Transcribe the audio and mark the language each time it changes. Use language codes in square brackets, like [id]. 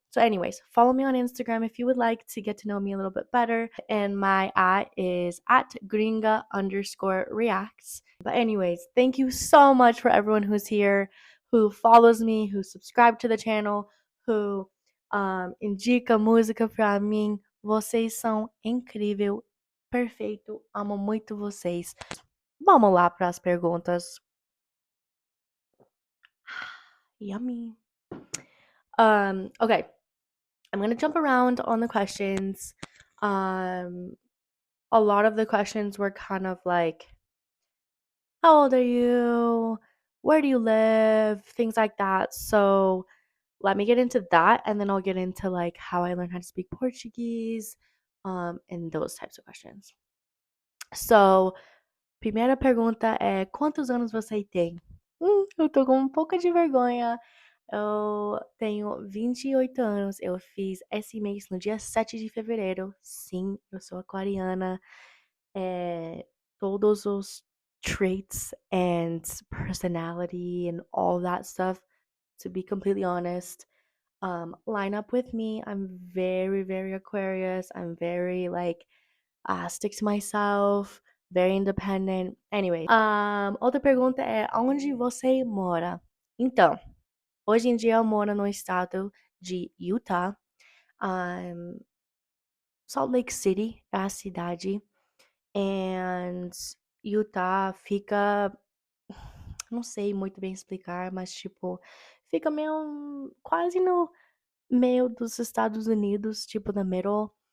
[en] So, anyways, follow me on Instagram if you would like to get to know me a little bit better. And my at is at Gringa underscore reacts. But, anyways, thank you so much for everyone who's here, who follows me, who subscribed to the channel, who [pt] indica música pra mim. Vocês são incrível, perfeito, amo muito vocês. Vamos lá para as perguntas. [en] Yummy. Okay, I'm gonna jump around on the questions. Um, a lot of the questions were kind of like, how old are you? Where do you live? Things like that. So let me get into that, and then I'll get into like how I learned how to speak Portuguese, and those types of questions. [pt] So, primeira pergunta é: quantos anos você tem? Eu tô com um pouco de vergonha. Eu tenho 28 anos. Eu fiz esse mês no dia 7 de fevereiro. Sim, eu sou aquariana. Todos os [en] traits and personality and all that stuff, to be completely honest, line up with me. I'm very, very Aquarius. I'm very like stick to myself, very independent. [pt] Anyway, outra pergunta é: aonde você mora? Então, hoje em dia eu moro no estado de Utah. Um, Salt Lake City é a cidade. And Utah fica. Não sei muito bem explicar, mas tipo, fica meio quase no meio dos Estados Unidos, tipo [en] the middle.